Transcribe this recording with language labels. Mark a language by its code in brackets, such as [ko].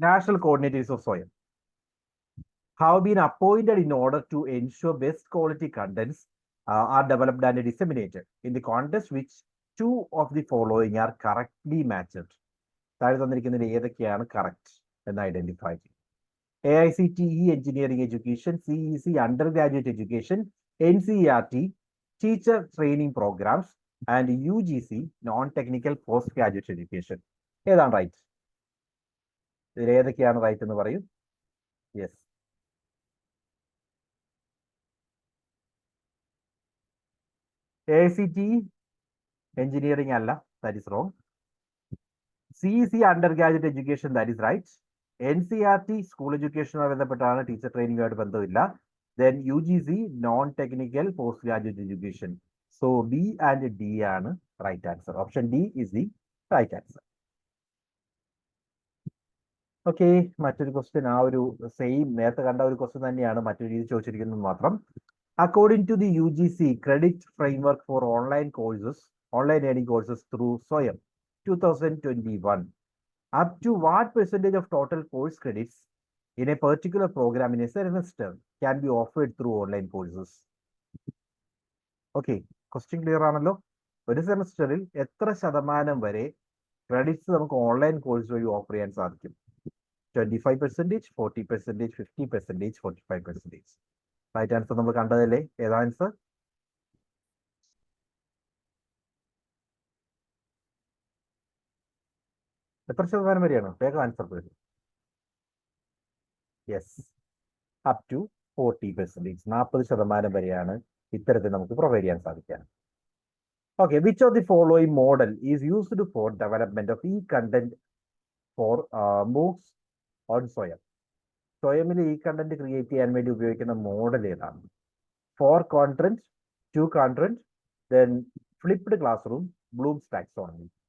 [en] National coordinators of Swayam have been appointed in order to ensure best quality contents are developed and disseminated in the context which two of the following are correctly matched. [ml] താഴെ തന്നിരിക്കുന്നതിൽ ഏതൊക്കെയാണ് correct എന്ന് identify ചെയ്യും. AICTE engineering education, CEC under graduate education, NCERT teacher training programmes and UGC non technical post graduate education. ഏതാണ് right? ഇതിൽ ഏതൊക്കെയാണ് right എന്ന് പറയും. Yes, AICTE engineering അല്ല, [en] That is wrong. [ml] CEC under graduate education, [en] That is right. [ml] NCERT school എഡ്യൂക്കേഷനുമായി ബന്ധപ്പെട്ടാണ്, teacher ട്രെയിനിങ്ങുമായിട്ട് ബന്ധമില്ല. Then UGC non technical post graduate education. So B and D ആണ് right answer. [en] Option D is the right answer. [ml] Okay, മറ്റൊരു question, ആ ഒരു same നേരത്തെ കണ്ട ഒരു question തന്നെയാണ്, മറ്റൊരു രീതി ചോദിച്ചിരിക്കുന്നത് മാത്രം. [en] According to the UGC credit framework for online learning courses through Swayam 2021, up to what percentage of total course credits in a particular program in a semester can be offered through online courses? Okay, question clear ആണല്ലോ. [ml] ഒരു സെമസ്റ്ററിൽ എത്ര ശതമാനം വരെ credits നമുക്ക് online course വഴി offer ചെയ്യാൻ സാധിക്കും? 25%, 40%, 50%, 45%. റൈറ്റ് ആൻസർ നമ്മൾ കണ്ടതല്ലേ? ഏതാ ആൻസർ? എത്ര ശതമാനം വരെയാണ്? വേഗം ആൻസർ തരും. യെസ്, അപ് ടു 40%, 40% വരെയാണ് ഇത്തരത്തിൽ നമുക്ക് പ്രൊവൈഡ് ചെയ്യാൻ സാധിക്കുക. [en] Okay, which of the following model is used for development of content for MOOCs on Swayam? [ml] സ്വയമിൽ കണ്ടന്റ് ക്രിയേറ്റ് ചെയ്യാൻ വേണ്ടി ഉപയോഗിക്കുന്ന മോഡൽ ഏതാണ്? [en] 4 content, 2 content, then flipped classroom, Bloom's taxonomy.